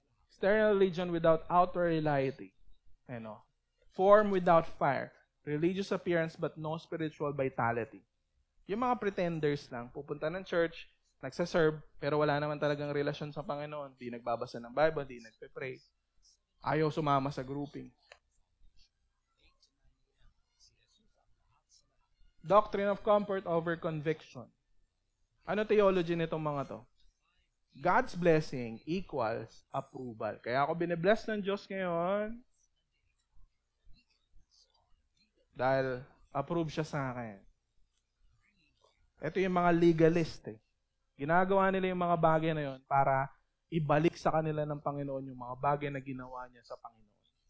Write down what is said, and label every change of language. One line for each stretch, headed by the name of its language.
English: External religion without outer reality. Form without fire. Religious appearance but no spiritual vitality.
Filipino: Yung mga pretenders lang, pupunta ng church, nagsaserve, pero wala naman talagang relasyon sa Panginoon. Di nagbabasa ng Bible, di nagpe-pray. Ayaw sumama sa grouping.
English: Doctrine of comfort over conviction.
Filipino: Ano theology nitong mga to?
English: God's blessing equals approval.
Filipino: Kaya ako binibless ng Diyos ngayon dahil approve siya sa akin. Ito yung mga legalist. Ginagawa nila yung mga bagay na yon para ibalik sa kanila ng Panginoon yung mga bagay na ginawa niya sa Panginoon.